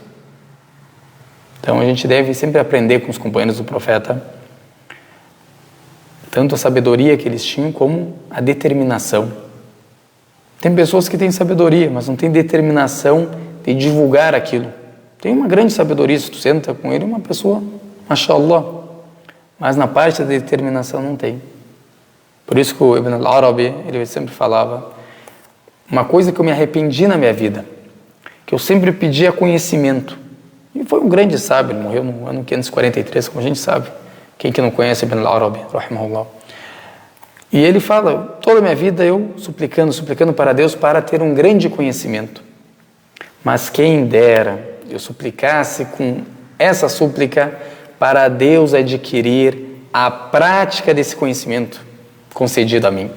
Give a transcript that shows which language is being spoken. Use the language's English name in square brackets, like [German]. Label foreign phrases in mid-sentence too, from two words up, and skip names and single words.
[Portuguese] Então a gente deve sempre aprender com os companheiros do profeta, tanto a sabedoria que eles tinham, como a determinação. Tem pessoas que têm sabedoria, mas não têm determinação de divulgar aquilo. Tem uma grande sabedoria, se tu senta com ele, uma pessoa, mashallah, mas na parte da determinação não tem. Por isso que o Ibn al-Arabi, ele sempre falava, uma coisa que eu me arrependi na minha vida, que eu sempre pedia conhecimento. E foi um grande sábio, ele morreu no ano 543, como a gente sabe. Quem que não conhece Ibn al-Arabi, rahimahullah. E ele fala, toda a minha vida eu suplicando para Deus para ter um grande conhecimento. Mas quem dera eu suplicasse com essa súplica para Deus adquirir a prática desse conhecimento concedido a mim.